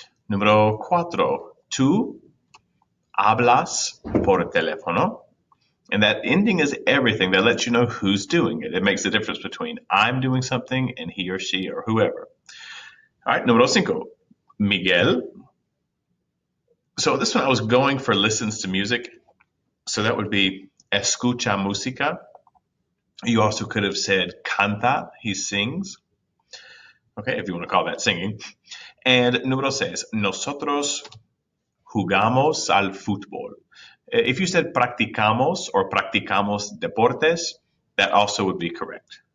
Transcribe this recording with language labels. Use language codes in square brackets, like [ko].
[es] Número cuatro, tú hablas por teléfono. [en] And that ending is everything. That lets you know who's doing it. It makes the difference between I'm doing something and he or she or whoever. All right, [es] número cinco, [en] Miguel. So this one I was going for listens to music. So that would be [es] escucha música. [en] You also could have said canta, he sings. Okay, if you want to call that singing. [es] And número seis, nosotros jugamos al fútbol. [en] If you said practicamos or [es] practicamos deportes, [en] that also would be correct.